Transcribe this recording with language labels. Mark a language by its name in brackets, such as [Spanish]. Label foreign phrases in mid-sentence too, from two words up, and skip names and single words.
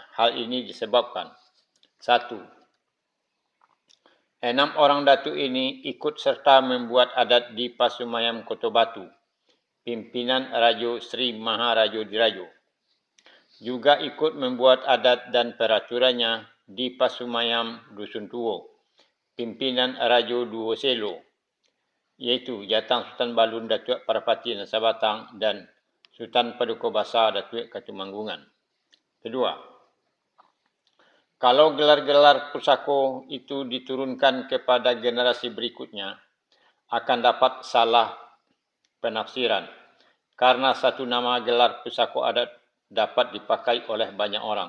[Indonesian] Hal ini disebabkan: 1. 6 orang datuk ini ikut serta membuat adat di Pasumayam Kota Batu, pimpinan Rajo Sri Maharajo Dirajo. Juga ikut membuat adat dan peraturannya di Pasumayam Dusun Tuo, pimpinan Rajo Duo Selo, iaitu Jatang Sultan Balun Datuk Parapati Nasabatang dan Sultan Paduka Basar Datuk Katumanggungan. 2. Kalau gelar-gelar pusako itu diturunkan kepada generasi berikutnya, akan dapat salah penafsiran karena satu nama gelar pusako adat dapat dipakai oleh banyak orang.